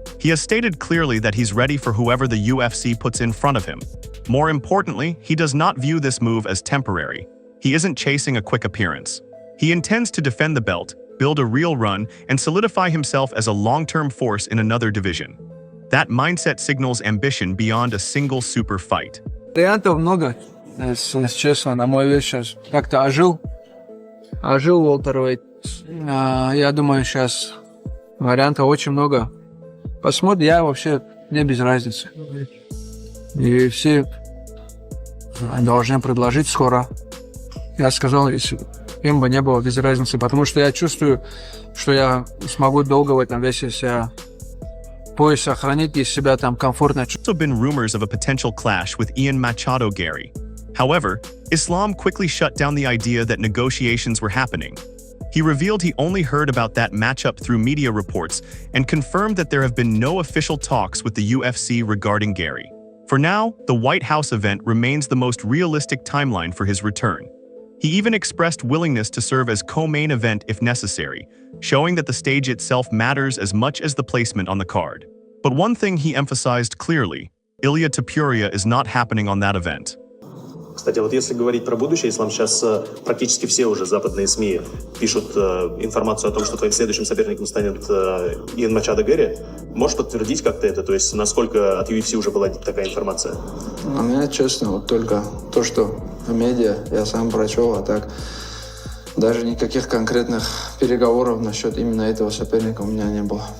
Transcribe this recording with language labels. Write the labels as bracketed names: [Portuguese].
[English] He has stated clearly that he's ready for whoever the UFC puts in front of him. More importantly, he does not view this move as temporary. He isn't chasing a quick appearance. He intends to defend the belt, build a real run, and solidify himself as a long-term force in another division. That mindset signals ambition beyond a single super fight. [Russian] Вариантов много, если честно, на мой вес сейчас как-то ожил welterweight. Я думаю, сейчас вариантов очень много. Посмотрим, я вообще, мне без разницы. И все должны предложить скоро. Я сказал, если им бы не было без разницы, потому что я чувствую, что я смогу долго в этом весе себя пояс сохранить, если себя там комфортно чувствуешь. [English] Also been rumors of a potential clash with Ian Machado Gary. However, Islam quickly shut down the idea that negotiations were happening. He revealed he only heard about that matchup through media reports and confirmed that there have been no official talks with the UFC regarding Gary. For now, the White House event remains the most realistic timeline for his return. He even expressed willingness to serve as co-main event if necessary, showing that the stage itself matters as much as the placement on the card. But one thing he emphasized clearly, Ilia Topuria is not happening on that event. [Russian] Кстати, вот если говорить про будущее, Ислам, сейчас практически все уже западные СМИ пишут информацию о том, что твоим следующим соперником станет Иэн Мачадо Гэри. Можешь подтвердить как-то это? То есть насколько от UFC уже была такая информация? У меня, честно, вот только то, что в медиа я сам прочел, а так даже никаких конкретных переговоров насчет именно этого соперника у меня не было.